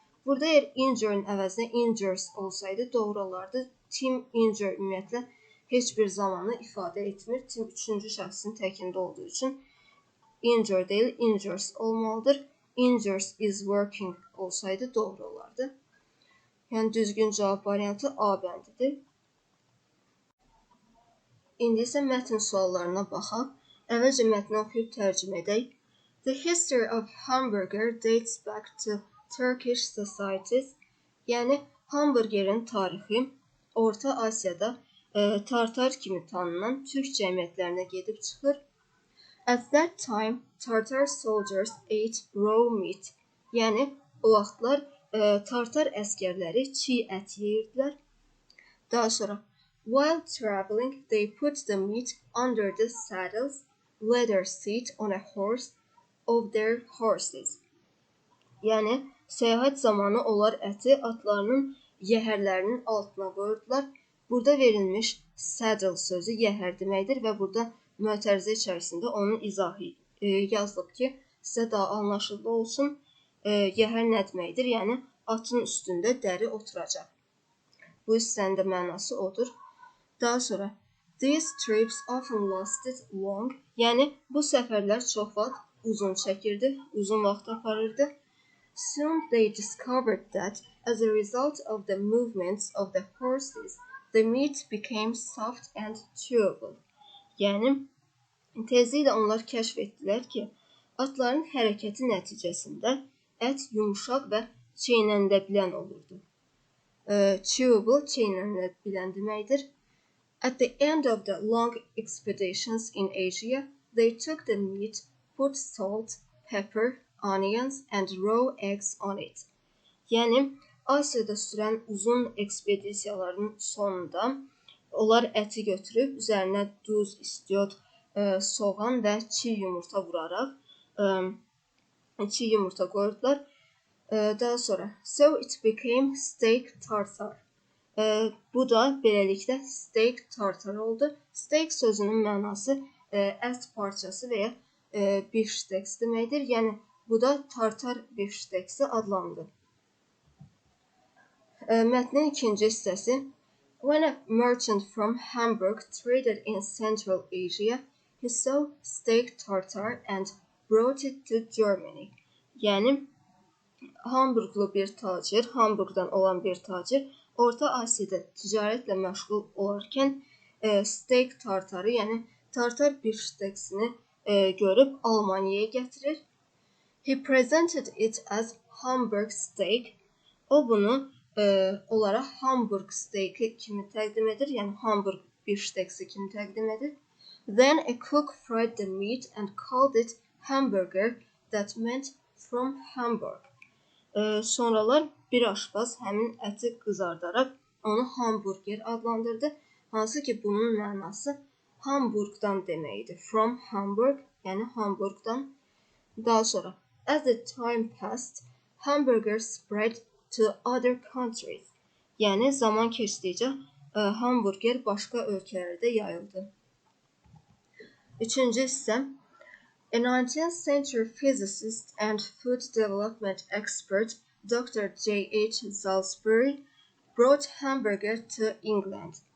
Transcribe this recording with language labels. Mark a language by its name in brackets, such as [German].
[Azerbaijani] Burada eğer injure'nin əvəzinə injures olsaydı doğru olardı. Tim injured ümumiyyətlə heç bir zamanı ifadə etmir. Tim üçüncü şəxsin təkində olduğu üçün injured değil, injures olmalıdır. [English] Injures is working [Azerbaijani] olsaydı doğru olardı. Yəni düzgün cavab variantı A bəndidir. İndi isə mətn suallarına baxaq. Əvvəlcə mətni oxuyub tərcümə edək. [English] The history of hamburger dates back to Turkish societies. [Azerbaijani] Yəni hamburgerin tarixi Orta Asiyada tartar kimi tanınan Türk cəmiyyətlərinə gedib çıxır. [English] At that time, Tartar soldiers ate raw meat. [Azerbaijani] Yəni o vaxtlar tartar əskərləri çiğ ət yeyirdilər. Daha sonra [English] while traveling, they put the meat under the saddles, leather seat on a horse of their horses. [Azerbaijani] Yəni səyahət zamanı onlar əti atlarının yəhərlərinin altına qoyurdular. Burada verilmiş saddle sözü yəhər deməkdir və burada mötərizə içərisində onun izahı yazılıb ki, sizə daha anlaşılır olsun. Yəhər nə deməkdir? Yəni atın üstündə dəri oturacaq. Bu hissənin də mənası odur. Daha sonra [English] these trips often lasted long. [Azerbaijani] Yəni bu səfərlər çox vaxt uzun çəkirdi, uzun vaxt aparırdı. [English] Soon they discovered that as a result of the movements of the horses, the meat became soft and chewable. [Azerbaijani] Yəni tezliklə onlar kəşf etdilər ki, atların hərəkəti nəticəsində ət yumuşaq və çeynənilə bilən olurdu. Chewable çeynənilə bilən deməkdir. [English] At the end of the long expeditions in Asia, they took the meat, put salt, pepper, onions and raw eggs on it. [Azerbaijani] Yəni Asiyada sürən uzun ekspedisiyaların sonunda onlar əti götürüb üzərinə duz, istiot, soğan və çiğ yumurta vuraraq çiğ yumurta qoyurdular. Daha sonra [English] so it became steak tartar. [Azerbaijani] Bu da beləliklə steak tartar oldu. Steak sözünün mənası ət parçası və ya bifşteks deməkdir. Yəni bu da tartar bifşteksi adlandı. Mətnin ikinci hissəsi. [English] When a merchant from Hamburg traded in Central Asia, he saw steak tartar and brought it to Germany. [Azerbaijani] Yəni Hamburglu bir tacir, Hamburgdan olan bir tacir Orta Asiyada ticarətlə məşğul olarkən steak tartarı, yəni tartar bifşteksini görüb Almaniyaya gətirir. [English] He presented it as Hamburg steak. [Azerbaijani] O bunu olaraq Hamburg steaki kimi təqdim edir, yəni Hamburg bifşteksi kimi təqdim edir. [English] Then a cook fried the meat and called it hamburger, that meant from Hamburg. [Azerbaijani] Sonralar bir aşpaz həmin əti qızardaraq onu hamburger adlandırdı, hansı ki bunun mənası Hamburgdan deməkdir. [English] From Hamburg, [Azerbaijani] yəni Hamburgdan. Daha sonra [English] as the time passed, hamburger spread to other countries. [Azerbaijani] Yəni zaman keçdikcə hamburger başqa ölkələrdə yayıldı. Üçüncü hissə. [English] A 19th century physicist and food development expert, Dr. J.H. Salisbury, brought hamburger to England.